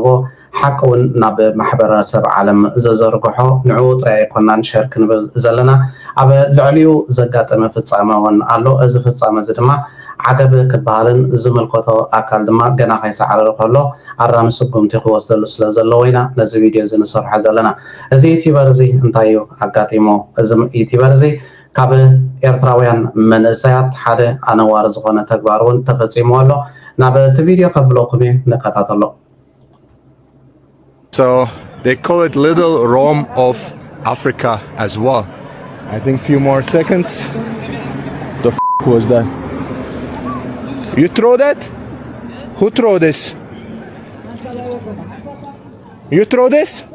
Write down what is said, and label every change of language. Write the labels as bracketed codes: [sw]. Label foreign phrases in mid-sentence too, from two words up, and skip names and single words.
[ti] ሓቂ እውን ናብ ማሕበረሰብ ዓለም ዘዘርግሖ ንዑ ጥራይ ኣይኮናን ሸር ክንብል ዘለና ኣብ ልዕሊኡ ዘጋጠመ ፍፃመ እውን ኣሎ እዚ ፍፃመ እዚ ድማ ዓገብ ክበሃልን ዝምልከቶ ኣካል ድማ ገና ከይሰዓረረ ከሎ ኣራሚ ስጉምቲ ክወስደሉ ስለ ዘለዎ ኢና ነዚ ቪድዮ እዚ ንሰርሖ ዘለና እዚ ዩቲዩበር እዚ እንታይ እዩ ኣጋጢሞ እዚ ዩቲዩበር እዚ ካብ ኤርትራውያን መንእሰያት ሓደ ኣነዋር ዝኾነ ተግባር እውን ተፈፂሙ ኣሎ ናብ እቲ ቪድዮ ከፍለኩም እየ ንከታተሎ [en] So they call it Little Rome of Africa as well. I think few more seconds. The f was that? You throw that? Who throw this? You throw this?